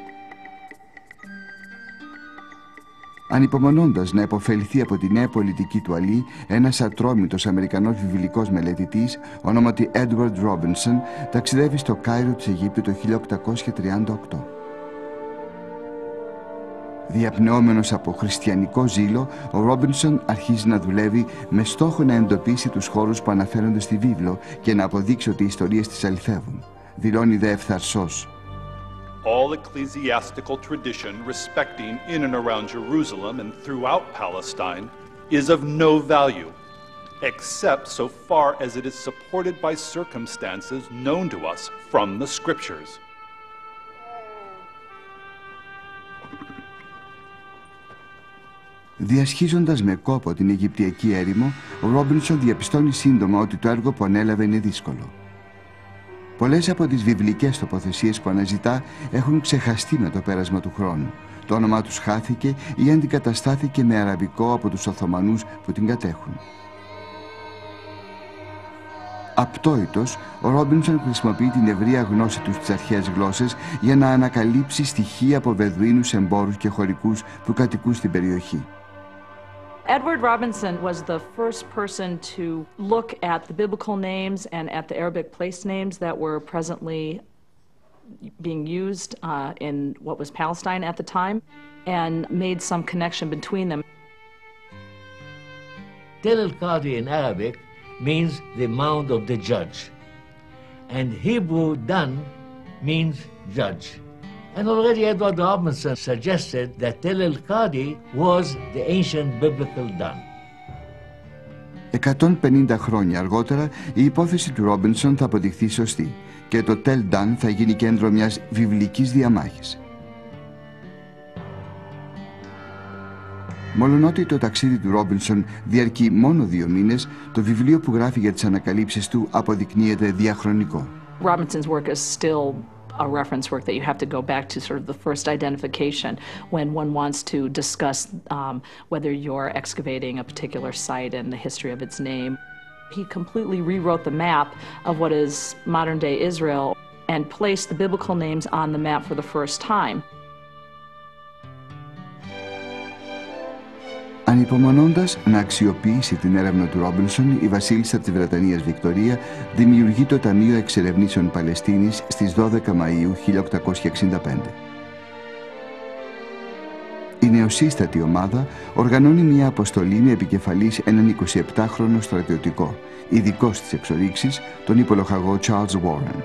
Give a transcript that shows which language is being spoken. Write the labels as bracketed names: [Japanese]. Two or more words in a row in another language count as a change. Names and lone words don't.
[Greek] Ανυπομονώντας να επωφεληθεί από τη νέα πολιτική του Αλή, ένας ατρόμητος Αμερικανός βιβλικός μελετητής, ονόματι Edward Robinson, ταξιδεύει στο Κάιρο της Αιγύπτου το 1838. Διαπνεόμενος από χριστιανικό ζήλο, ο Ρόμπινσον αρχίζει να δουλεύει με στόχο να εντοπίσει τους χώρους που αναφέρονται στη βίβλο και να αποδείξει ότι οι ιστορίες τις αληθεύουν. Δηλώνει δε ευθαρσός: [English] All ecclesiastical tradition respecting in and around Jerusalem and throughout Palestine is of no value, except so far as it is supported by circumstances known to us from the scriptures. [Greek] Διασχίζοντας με κόπο την Αιγυπτιακή έρημο, ο Ρόμπινσον διαπιστώνει σύντομα ότι το έργο που ανέλαβε είναι δύσκολο. Πολλές από τις βιβλικές τοποθεσίες που αναζητά έχουν ξεχαστεί με το πέρασμα του χρόνου. Το όνομά τους χάθηκε ή αντικαταστάθηκε με αραβικό από τους Οθωμανούς που την κατέχουν. Απτόητος, ο Ρόμπινσον χρησιμοποιεί την ευρεία γνώση του στις αρχαίες γλώσσες για να ανακαλύψει στοιχεία από Βεδουίνους εμπόρους και χωρικούς που κατοικούν στην περιοχή. [English] Edward Robinson was the first person to look at the biblical names and at the Arabic place names that were presently being used in what was Palestine at the time and made some connection between them. Tel al-Qadi in Arabic means the mound of the judge. And Hebrew dan means judge. And already Edward Robinson suggested that Tel el-Qadi was the ancient biblical dan. [Greek] 150 χρόνια αργότερα η υπόθεση του Ρόμπινσον θα αποδειχθεί σωστή και το Tel Dan θα γίνει κέντρο μιας βιβλικής διαμάχης. Μολονότι το ταξίδι του Ρόμπινσον διαρκεί μόνο 2 μήνες, το βιβλίο που γράφει για τις ανακαλύψεις του αποδεικνύεται διαχρονικό. [English] Robinson's work is still a reference work that you have to go back to sort of the first identification when one wants to discuss whether you're excavating a particular site and the history of its name. He completely rewrote the map of what is modern-day Israel and placed the biblical names on the map for the first time. [Greek] Ανυπομονώντας να αξιοποιήσει την έρευνα του Ρόμπινσον, η βασίλισσα της Βρετανίας Βικτωρία δημιουργεί το Ταμείο Εξερευνήσεων Παλαιστίνης στις 12 Μαΐου 1865. Η νεοσύστατη ομάδα οργανώνει μια αποστολή με επικεφαλής έναν 27χρονο στρατιωτικό, ειδικό στις εξορίξεις, τον υπολοχαγό Charles Warren.